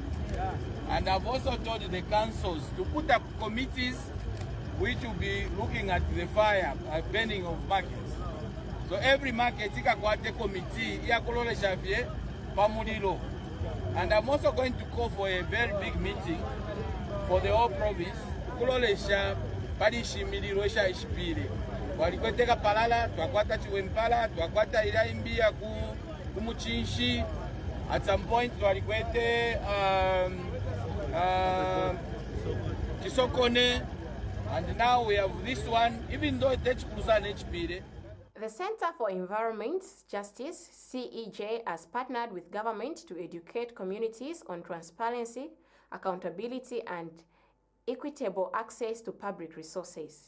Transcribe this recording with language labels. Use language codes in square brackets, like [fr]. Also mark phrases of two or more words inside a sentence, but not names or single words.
[en] And I've also told the councils to put up committees which will be looking at the fire, burning of markets. So every market [bem] ikakwate committee iyakololesha vye pamulilo. [en] And I'm also going to call for a very big meeting for the whole province. [bem] Kulolesha palishi mililo esha ishipile. Walikweteka palala, twakwata chiwempala, twakwata ilaimbia kumuchinshi. [en] At some point walikwete Chisokone. And now we have this one, even though it takes an HPD. The Center for Environment Justice, CEJ, has partnered with government to educate communities on transparency, accountability, and equitable access to public resources.